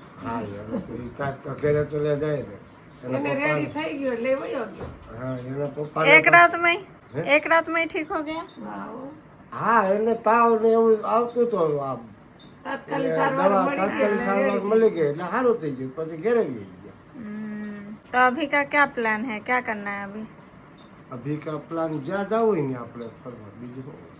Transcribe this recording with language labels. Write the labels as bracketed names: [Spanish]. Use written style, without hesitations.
[Gujarati] હા યાર તો ઈ કાંઈક તો ઘરે ચલે જાય ને એના પપ્પા થઈ ગયો એટલે વયો ગયો. હા એના પપ્પા [Hindi] एक रात में ठीक हो गया. [Gujarati] હા એને તાવ ને એવું આવતું તો આમ તાત્કાલિક સારવાર મળી ગઈ એટલે સારું થઈ ગયું પછી ઘરે આવી ગયા. [Hindi] तो अभी का क्या प्लान है, क्या करना है अभी? અભી કા પ્લાન [Gujarati] જ્યાં જવું હોય ને આપણે ફરવા બીજું શું?